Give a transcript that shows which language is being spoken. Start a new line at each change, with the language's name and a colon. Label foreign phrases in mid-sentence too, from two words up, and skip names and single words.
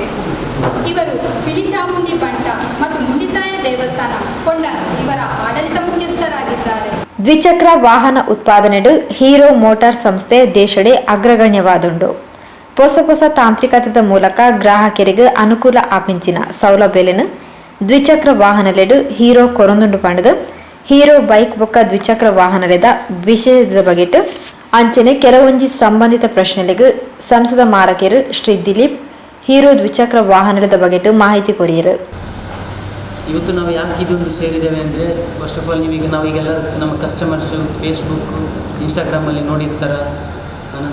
Kannada: ಇವರು ಬಿಳಿಚಾಮುಂಡಿ ಬಂಟ ಮತ್ತು ಮುಂಡಿತಾಯ ದೇವಸ್ಥಾನ ಕೊಂಡನ ಇವರ ಆಡಳಿತ ಮುಖ್ಯಸ್ಥರಾಗಿದ್ದಾರೆ.
Tulu: ದ್ವಿಚಕ್ರ ವಾಹನ ಉತ್ಪಾದನೆಡು ಹೀರೋ ಮೋಟಾರ್ ಸಂಸ್ಥೆ ದೇಶಡೆ ಅಗ್ರಗಣ್ಯವಾದುಂಡು. ಹೊಸ ತಾಂತ್ರಿಕತೆದ ಮೂಲಕ ಗ್ರಾಹಕರಿಗೆ ಅನುಕೂಲ ಆಪಿಂಚಿನ ಸೌಲಭ್ಯలను ದ್ವಿಚಕ್ರ ವಾಹನಲೆಡು ಹೀರೋ ಕೊರೊಂದುಂಡು ಪಂಡದು ಹೀರೋ ಬೈಕ್ ಬೊಕ್ಕ ದ್ವಿಚಕ್ರ ವಾಹನದ ವಿಷಯದ ಬಗೆಟ್ ಅಂಚನೆ ಕೆಲವೊಂಜಿ ಸಂಬಂಧಿತ ಪ್ರಶ್ನೆಗಳಿಗೆ ಸಂಸದ ಮಾರಕೆರು ಶ್ರೀ ದಿಲೀಪ್ ಹೀರೋ ದ್ವಿಚಕ್ರ ವಾಹನದ ಬಗೆಟ್ ಮಾಹಿತಿ ಕೊರಿಯರು.
Kannada: ಇವತ್ತು ನಾವು ಯಾಕೆ ಇದೊಂದು ಸೇರಿದ್ದೇವೆ ಅಂದರೆ,
English: first of all
Kannada: ನಾವೀಗೆಲ್ಲ ನಮ್ಮ ಕಸ್ಟಮರ್ಸು ಫೇಸ್ಬುಕ್ಕು ಇನ್ಸ್ಟಾಗ್ರಾಮಲ್ಲಿ ನೋಡಿರ್ತಾರೆ.